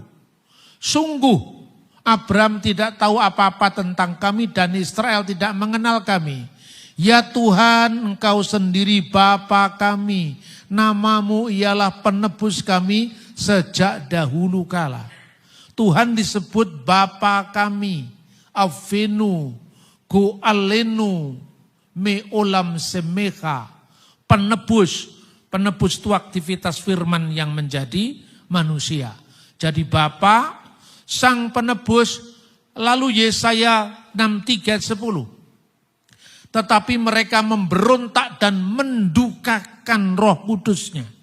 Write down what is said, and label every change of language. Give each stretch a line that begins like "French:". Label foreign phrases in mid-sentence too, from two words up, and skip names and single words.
Indonesian: Sungguh Abraham tidak tahu apa-apa tentang kami dan Israel tidak mengenal kami. Ya Tuhan, Engkau sendiri Bapa kami. Namamu ialah penebus kami sejak dahulu kala. Tuhan disebut Bapa kami.
Hebrew: אבינו, גאלנו, מעולם שמך.
Indonesian: Penebus. Penebus itu aktivitas firman yang menjadi manusia. Jadi Bapa, Sang Penebus, lalu Yesaya 63:10. Tetapi mereka memberontak dan mendukakan Roh Kudusnya.